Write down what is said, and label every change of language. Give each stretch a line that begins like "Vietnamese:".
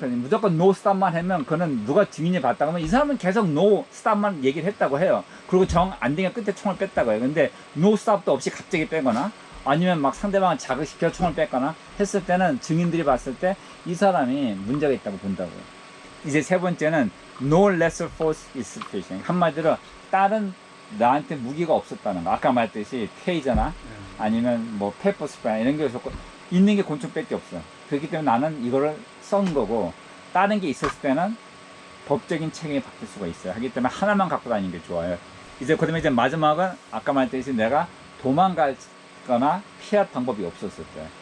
Korean: 무조건 no, stop만 하면 그는 누가 증인이 봤다고 하면 이 사람은 계속 no, stop만 얘기를 했다고 해요. 그리고 정 안 되니까 끝에 총을 뺐다고 해요. 근데 no, stop도 없이 갑자기 빼거나 아니면 막 상대방을 자극시켜 총을 뺐거나 했을 때는 증인들이 봤을 때 이 사람이 문제가 있다고 본다고요. 이제 세 번째는
English: no lesser force is sufficient.
Korean: 한마디로 다른 나한테 무기가 없었다는 거. 아까 말했듯이 테이저나 아니면 뭐 페퍼 스프레이 이런 게 없었고 있는 게 권총밖에 없어. 그렇기 때문에 나는 이거를 쏜 거고 다른 게 있었을 때는 법적인 책임이 바뀔 수가 있어요. 하기 때문에 하나만 갖고 다니는 게 좋아요. 이제 그러면 이제 마지막은 아까 말했듯이 내가 도망가거나 피할 방법이 없었을 때.